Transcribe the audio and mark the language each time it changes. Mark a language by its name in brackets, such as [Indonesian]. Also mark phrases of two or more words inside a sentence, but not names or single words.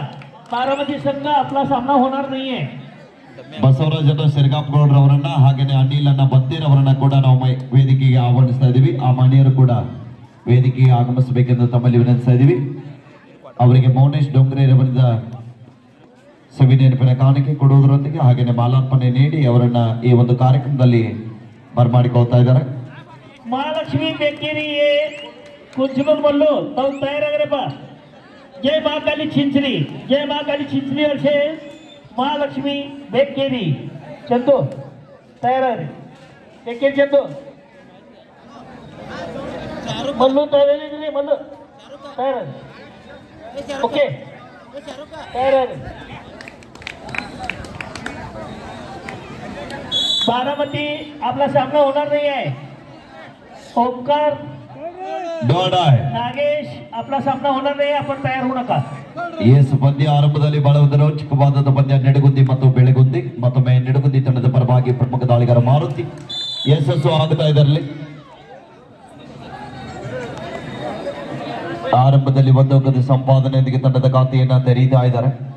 [Marathi] बारामती संघ आपला सामना होणार नाहीये. [Kannada] ಬಸವರಾಜನ ಸಿರಗಾಪಗೌಡರವರನ್ನ ಹಾಗೇನೆ ಅನಿಲನ್ನ ಬತ್ತೀರ್ ಅವರನ್ನ ಕೂಡ ನಾವು ವೇದಿಕೆಗೆ ಆಹ್ವಾನಿಸ್ತಾ ಇದೀವಿ. ಆ ಮನೆಯರು ಕೂಡ ವೇದಿಕೆಗೆ ಆಗಮಿಸಬೇಕೆಂದು ತಮ್ಮಲ್ಲಿ ವಿನಂತಿಸ್ತಾ ಇದೀವಿ. ಅವರಿಗೆ ಮೌನೇಶ್ ಡೊಂಗ್ರೇರವರಿಂದ ಸವಿನೆನಪಿನ ಕಾಣಿಕೆ ಕೊಡುವುದರೊಂದಿಗೆ ಹಾಗೇನೆ ಮಾಲಾರ್ಪಣೆ ನೀಡಿ ಅವರನ್ನ ಈ ಒಂದು ಕಾರ್ಯಕ್ರಮದಲ್ಲಿ ಬರಮಾಡಿಕೊಳ್ತಾ ಇದ್ದಾರೆ. [Marathi] महालक्ष्मी बेकेरी कुंचमल मल्लू ताऊ तयार जय महाकाली चिंचली, जय महाकाली चिंचली वर्षे महालक्ष्मी बेकेरी चंदू तयार बेकेरी चंदू मल्लू तयार मल्लू तयार ओके तयार. बारामती आपला सामना होणार नाही आहे. ओमकार नागेश आपला सामना होणार नाही, आपण तयार होऊ नका. [Kannada] ಎಸ್ ಪಂದ್ಯ ಆರಂಭದಲ್ಲಿ ಬಹಳ ಒಂದು ರೋಚಕವಾದ ಪಂದ್ಯ ನೆಡಗುಂದಿ ಮತ್ತು ಬೆಳಗುಂದಿ. ಮತ್ತೊಮ್ಮೆ ನೆಡಗುಂದಿ ತಂಡದ ಪರವಾಗಿ ಪ್ರಮುಖ ದಾಳಿಗಾರ ಮಾರುತಿ ಯಶಸ್ಸು ಆಗುತ್ತಾ ಇದರಲ್ಲಿ. ಆರಂಭದಲ್ಲಿ ಒಂದು ಅಂಕದ ಸಂಪಾದನೆಯೊಂದಿಗೆ ತಂಡದ ಖಾತೆಯನ್ನ ತೆರೀತಾ ಇದ್ದಾರೆ.